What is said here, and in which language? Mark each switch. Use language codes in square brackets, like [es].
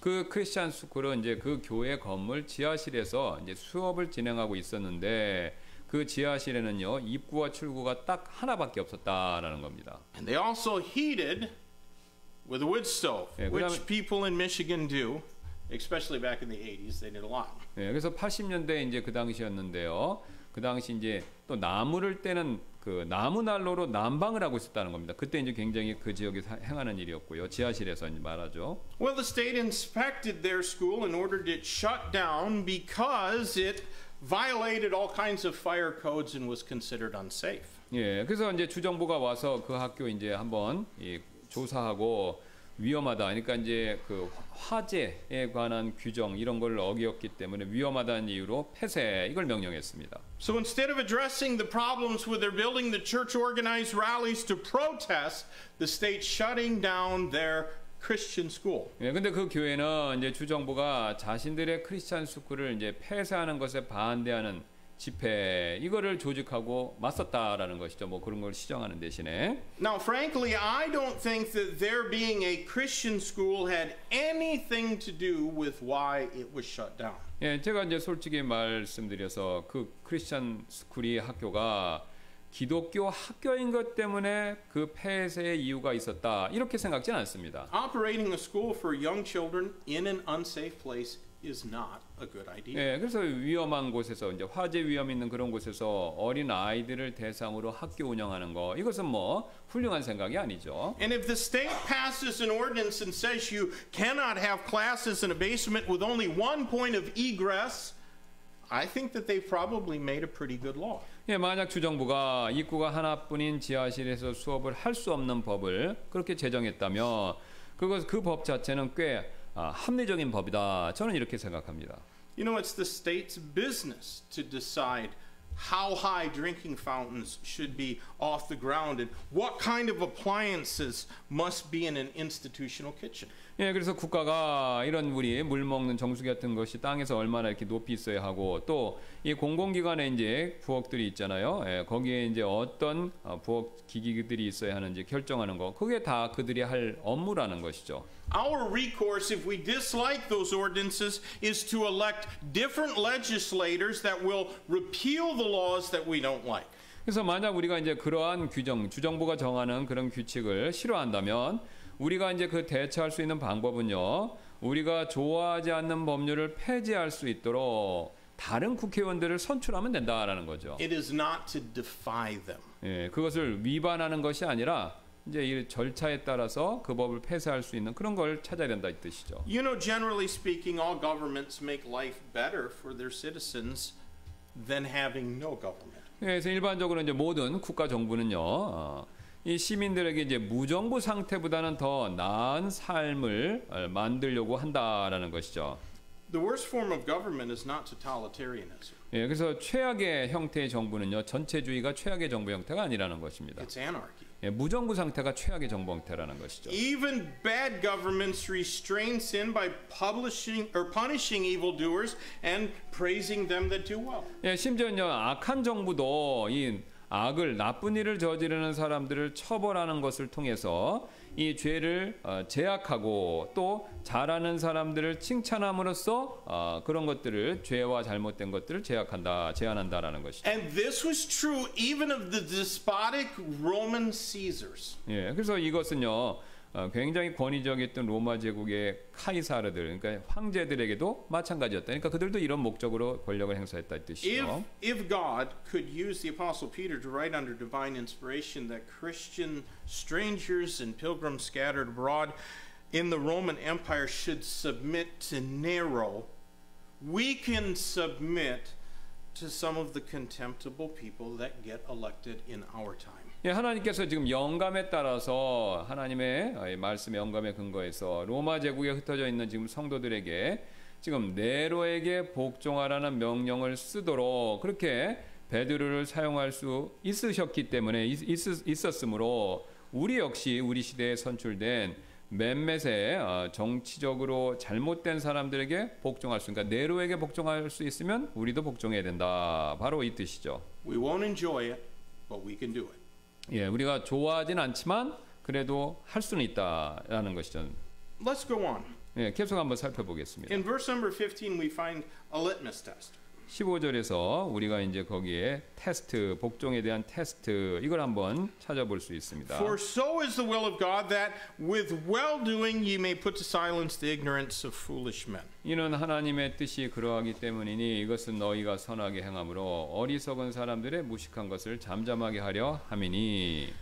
[ko] 그 크리스천 스쿨은 이제 그 교회 건물 지하실에서 이제 수업을 진행하고 있었는데 그 지하실에는요 입구와 출구가 딱 하나밖에 없었다라는 겁니다. [en] And they also heated with a wood stove, [ko] 예, [en] which people in Michigan do, especially back in the 80s. They did a lot. [ko] 예, 그래서 80년대 이제 그 당시였는데요. 그 당시 이제 또 나무를 떼는 그 나무 난로로 난방을 하고 있었다는 겁니다. 그때 이제 굉장히 그 지역에서 행하는 일이었고요. 지하실에서 이제 말하죠. [en] Well, the state inspected their school and ordered it shut down because it violated all kinds of fire codes and was considered unsafe. [ko] 예, 그래서 이제 주정부가 와서 그 학교 이제 한번 조사하고 위험하다. 그러니까 이제 그 화재에 관한 규정 이런 걸 어겼기 때문에 위험하다는 이유로 폐쇄 이걸 명령했습니다. [en] So instead of addressing the problems with their building, the church organized rallies to protest the state shutting down their Christian school. [ko] 예, 근데 그 교회는 이제 주정부가 자신들의 크리스찬 스쿨을 이제 폐쇄하는 것에 반대하는 집회 이거를 조직하고 맞섰다라는 것이죠. 뭐 그런 걸 시정하는 대신에. [en] Now, frankly, I don't think that their being a Christian school had anything to do with why it was shut down. [ko] 예, 제가 이제 솔직히 말씀드려서 그 크리스찬 스쿨이 학교가 기독교 학교인 것 때문에 그 폐쇄의 이유가 있었다. 이렇게 생각지는 않습니다. [en] Operating a school for young children in an unsafe place is not a good idea. [ko] 예, 그래서 위험한 곳에서 이제 화재 위험 있는 그런 곳에서 어린 아이들을 대상으로 학교 운영하는 거 이것은 뭐 훌륭한 생각이 아니죠. [en] And if the state passes an ordinance and says you cannot have classes in a basement with only one point of egress, I think that they've probably made a pretty good law. [ko] 예, 만약 주정부가 입구가 하나뿐인 지하실에서 수업을 할 수 없는 법을 그렇게 제정했다면 그 법 자체는 꽤 합리적인 법이다. 저는 이렇게 생각합니다. [en] You know, it's the state's business to decide how high drinking fountains should be off the ground and what kind of appliances must be in an institutional kitchen. [ko] 예, 그래서 국가가 이런 우리 물 먹는 정수기 같은 것이 땅에서 얼마나 이렇게 높이 있어야 하고 또 이 공공기관에 이제 부엌들이 있잖아요. 예, 거기에 이제 어떤 부엌 기기들이 있어야 하는지 결정하는 거, 그게 다 그들이 할 업무라는 것이죠. [en] Our recourse, if we dislike those ordinances, is to elect different legislators that will repeal the laws that we don't like. [ko] 그래서 만약 우리가 이제 그러한 규정, 주정부가 정하는 그런 규칙을 싫어한다면 우리가 이제 그 대처할 수 있는 방법은요, 우리가 좋아하지 않는 법률을 폐지할 수 있도록 다른 국회의원들을 선출하면 된다라는 거죠. [en] It is not to defy them. [ko] 예, 그것을 위반하는 것이 아니라 이제 이 절차에 따라서 그 법을 폐쇄할 수 있는 그런 걸 찾아야 된다 이 뜻이죠. [en] You know, generally speaking, all governments make life better for their citizens than having no government. [ko] 예, 그래서 일반적으로 이제 모든 국가 정부는요, 이 시민들에게 이제 무정부 상태보다는 더 나은 삶을 만들려고 한다라는 것이죠. [en] The worst form of government is not totalitarianism. [ko] 예, 그래서 최악의 형태의 정부는요, 전체주의가 최악의 정부 형태가 아니라는 것입니다. [en] It's anarchy. [ko] 예, 무정부 상태가 최악의 정부 형태라는 것이죠. [en] Even bad governments restrain sin by punishing evildoers and praising them that do well. [ko] 예, 심지어는요, 악한 정부도 이 악을 나쁜 일을 저지르는 사람들을 처벌하는 것을 통해서 이 죄를 제약하고 또 잘하는 사람들을 칭찬함으로써 그런 것들을 죄와 잘못된 것들을 제한한다라는 것이죠. [en] And this was true even of the despotic Roman Caesars. [ko] 예, 그래서 이것은요, 굉장히 권위적이었던 로마 제국의 카이사르들, 그러니까 황제들에게도 마찬가지였다. 그러니까 그들도 이런 목적으로 권력을 행사했다 이 뜻이죠. [en] If God could use the Apostle Peter to write under divine inspiration that Christian strangers and pilgrims scattered abroad in the Roman Empire should submit to Nero, we can submit to some of the contemptible people that get elected in our time. [ko] 예, 하나님께서 지금 영감에 따라서 하나님의 말씀의 영감에 근거해서 로마 제국에 흩어져 있는 지금 성도들에게 지금 네로에게 복종하라는 명령을 쓰도록 그렇게 베드로를 사용할 수 있으셨기 때문에 있었으므로 우리 역시 우리 시대에 선출된 몇몇의 정치적으로 잘못된 사람들에게 복종할 수, 그러니까 네로에게 복종할 수 있으면 우리도 복종해야 된다. 바로 이 뜻이죠. [en] We won't enjoy it, but we can do it. [ko] 예, 우리가 좋아하진 않지만 그래도 할 수는 있다라는 것이죠. [en] Let's go on. [ko] 예, 계속 한번 살펴보겠습니다. [en] In verse number 15, we find a litmus test. [ko] 15절에서 우리가 이제 거기에 테스트, 복종에 대한 테스트 이걸 한번 찾아볼 수 있습니다. [en] For so is the will of God that with well-doing ye may put to silence the ignorance of foolish men. [ko] 이는 하나님의 뜻이 그러하기 때문이니 이것은 너희가 선하게 행함으로 어리석은 사람들의 무식한 것을 잠잠하게 하려 함이니.